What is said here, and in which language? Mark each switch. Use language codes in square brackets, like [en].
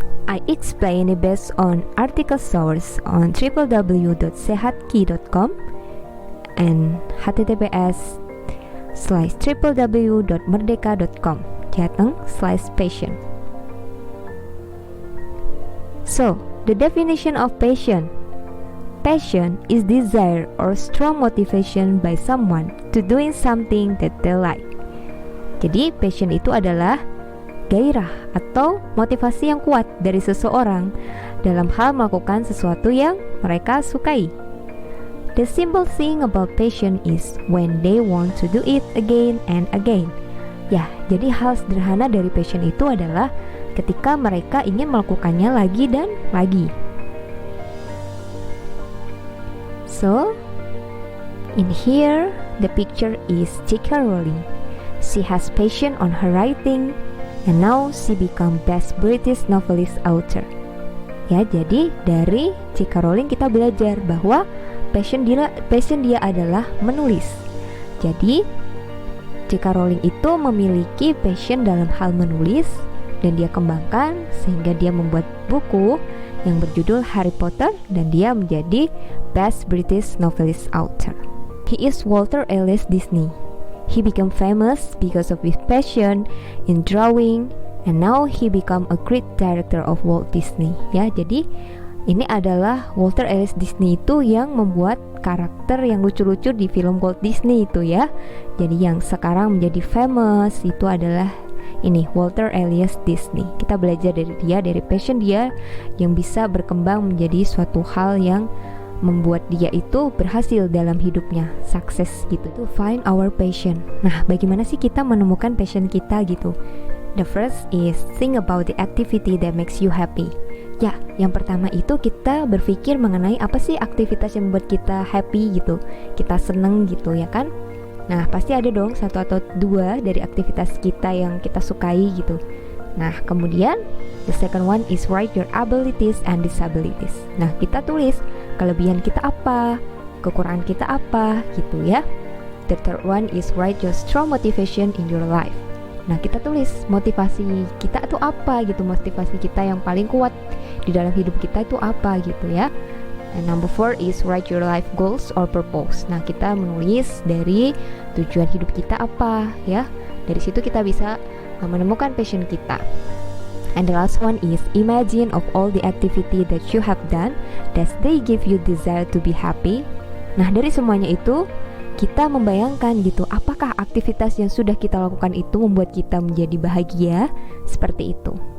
[en] I explain it based on article source on www.sehatki.com and https://www.merdeka.com /passion. So, the definition of passion. Passion is desire or strong motivation by someone to doing something that they like. [id] Jadi passion itu adalah gairah atau motivasi yang kuat dari seseorang dalam hal melakukan sesuatu yang mereka sukai. [en] The simple thing about passion is when they want to do it again and again. [id] Ya, jadi hal sederhana dari passion itu adalah ketika mereka ingin melakukannya lagi dan lagi. [en] So, in here, the picture is J.K. Rowling. She has passion on her writing, and now she become best British novelist author. [id] Ya, jadi dari J.K. Rowling kita belajar bahwa passion dia adalah menulis. Jadi, J.K. Rowling itu memiliki passion dalam hal menulis, dan dia kembangkan sehingga dia membuat buku yang berjudul Harry Potter dan dia menjadi Best British Novelist Author. [en] He is Walter Ellis Disney. He became famous because of his passion in drawing and now he become a great director of Walt Disney. [id] Ya, jadi ini adalah Walter Ellis Disney itu yang membuat karakter yang lucu-lucu di film Walt Disney itu ya. Jadi yang sekarang menjadi famous itu adalah ini Walter Elias Disney. Kita belajar dari dia, dari passion dia yang bisa berkembang menjadi suatu hal yang membuat dia itu berhasil dalam hidupnya, sukses gitu. [en] To find our passion. [id] Nah, bagaimana sih kita menemukan passion kita gitu? [en] The first is think about the activity that makes you happy. [id] Ya, yang pertama itu kita berpikir mengenai apa sih aktivitas yang membuat kita happy gitu, kita seneng gitu ya kan? Nah, pasti ada dong satu atau dua dari aktivitas kita yang kita sukai gitu. Nah, kemudian [en] the second one is write your abilities and disabilities. [id] Nah, kita tulis kelebihan kita apa, kekurangan kita apa gitu ya. [en] The third one is write your strong motivation in your life. [id] Nah, kita tulis motivasi kita itu apa gitu, motivasi kita yang paling kuat di dalam hidup kita itu apa gitu ya. [en] And number 4 is write your life goals or purpose. [id] Nah, kita menulis dari tujuan hidup kita apa ya. Dari situ kita bisa menemukan passion kita. [en] And the last one is imagine of all the activity that you have done that they give you desire to be happy. [id] Nah, dari semuanya itu kita membayangkan gitu, apakah aktivitas yang sudah kita lakukan itu membuat kita menjadi bahagia seperti itu.